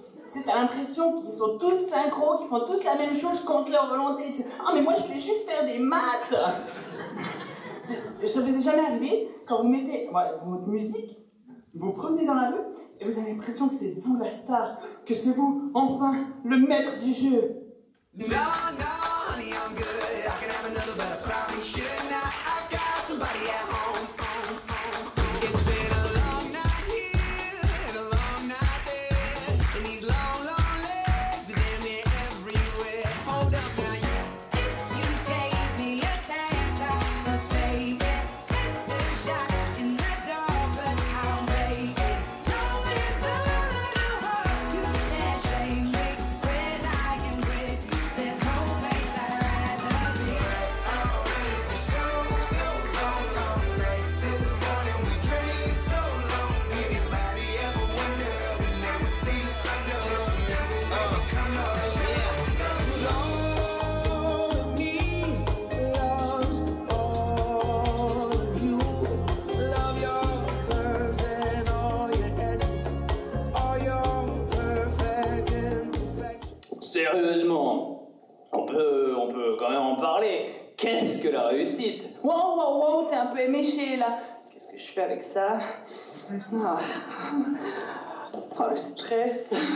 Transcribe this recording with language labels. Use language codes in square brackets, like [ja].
[fr] C'est t'as l'impression qu'ils sont tous synchro, qu'ils font tous la même chose contre leur volonté. Ah, mais moi, je voulais juste faire des maths. Ça vous est jamais arrivé, quand vous mettez votre musique, vous vous promenez dans la rue, et vous avez l'impression que c'est vous la star, que c'est vous, enfin, le maître du jeu. [en] No, no, honey, I'm good. I can have another, but I probably should not. I got somebody at home. It's been a long night here and a long night there, and these long, long legs are damn near everywhere. Hold up now, You gave me a chance, I would take it. It's a shot in the dark, but I'll make it. Knowing the heart, you can't shake me. When I am with you, there's no place I'd rather be. so long, long night till the morning. We dream so long. Anybody ever wonder we never see the sun? Just remember, come on, all of me loves all of you. Love your curves and all your edges, all your perfect imperfections. [fr] Sérieusement, on peut quand même en parler. Qu'est-ce que la réussite? Wow, t'es un peu éméché là. Qu'est-ce que je fais avec ça? Ah. Oh, le stress.